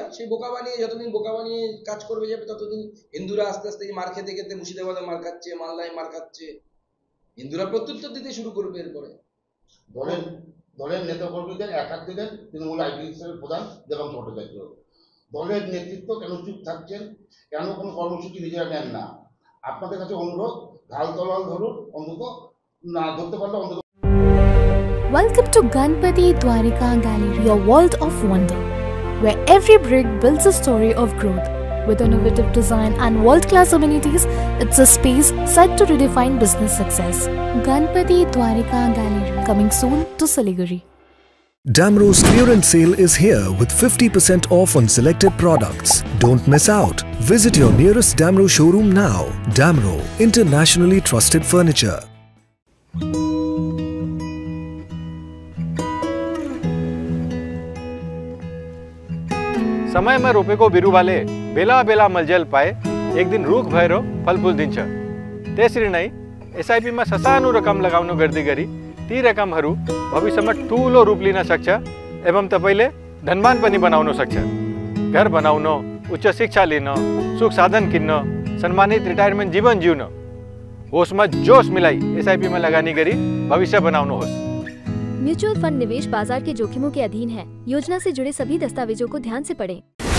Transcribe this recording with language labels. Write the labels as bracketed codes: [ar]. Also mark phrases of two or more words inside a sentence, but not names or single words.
[bn] সেই বোকা বানিয়ে যতদিন বোকা বানিয়ে কাজ করবে যাবে ততদিন হিন্দুরা আস্তে আস্তে মার খেতে খেতে মুর্শিদাবাদে মার খাচ্ছে, মালদায় মার খাচ্ছে, হিন্দুরা প্রত্যুত্তর দিতে শুরু করবে এরপরে। দলের নেতাকর্মীদের এক হাত দিলেন তৃণমূল আইপিএসের প্রধান দেবাংশ ভট্টাচার্য। দলের নেতৃত্ব কেন চুপ থাকছেন, কেন কোনো কর্মসূচি নিজেরা নেন না? আপনাদের কাছে অনুরোধ, ঢাল তলাল ধরুন, অন্তত না ধরতে পারলে অন্তত। [en] Welcome to Ganpati Dwarika Gallery, your world of wonder, where every brick builds a story of growth. With innovative design and world-class amenities, it's a space set to redefine business success. Ganpati Dwarika Gallery, coming soon to Siliguri. Damro's clearance sale is here with 50% off on selected products. Don't miss out. Visit your nearest Damro showroom now. Damro, internationally trusted furniture. [ne] समय में रोपे को बिरु वाले बेला बेला मलजल पाए एक दिन रूख भैरो फल फूल दिन्छ त्यसरी नै एसआईपी में ससानो रकम लगाउनु गर्दै गरी ती रकमहरू भविष्यमा ठूलो रूप लिन सक्छ एवं तपाईले धनवान पनि बनाउन सक्छ। घर बनाउन, उच्च शिक्षा लिन, सुख साधन किन्न, सम्मानित रिटायरमेन्ट जीवन जिउन होसमा जोश मिलाई एसआईपी में लगानी गरी भविष्य बनाउनुहोस्। [hi] म्यूचुअल फंड निवेश बाजार के जोखिमों के अधीन है। योजना से जुड़े सभी दस्तावेजों को ध्यान से पढ़ें।